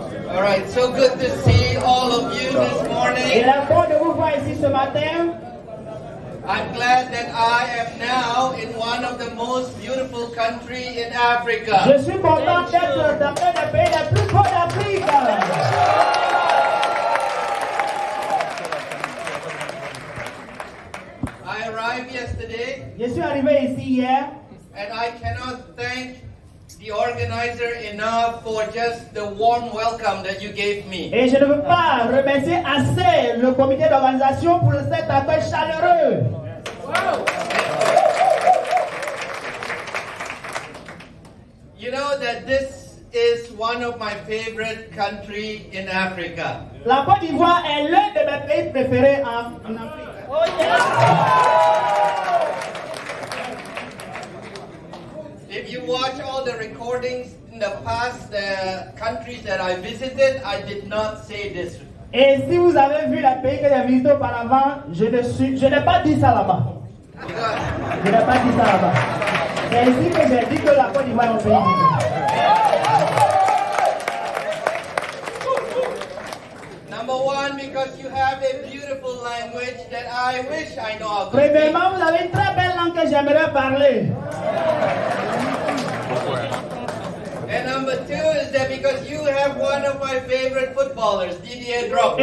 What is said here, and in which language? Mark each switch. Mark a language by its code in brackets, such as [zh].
[en] All right, so good to see all of you this [fr] Il [en] morning. [fr] est bon de vous voir ici ce matin. [en] I'm glad that I am now in one of the most beautiful countries in Africa. [fr] Je suis content d'être dans un des pays les plus beaux d'Afrique. [en] I arrived yesterday [fr] Je suis arrivé ici hier [en] and I cannot thank the organizer enough for just the warm welcome that you gave me. [fr] Et je ne veux pas remercier assez le comité d'organisation pour cet accueil chaleureux. [en] You know that this is one of my favorite countries in Africa. [fr] La Côte d'Ivoire est l'un de mes pays préférés en Afrique. [en] Oh yeah! If you watch all the recordings in the past, the countries that I visited, I did not say this. [fr] Et si vous avez vu les pays que j'ai visités auparavant, je n'ai pas dit ça là-bas. Je n'ai pas dit ça là-bas. C'est ici que j'ai dit que la Côte d'Ivoire est un pays différent. [en] Number one, because you have a beautiful language that I wish I know how to speak. [fr] Premièrement, vous avez une très belle langue que j'aimerais parler. [en] And number two is that because you have one of my favorite footballers, Didier Drogba.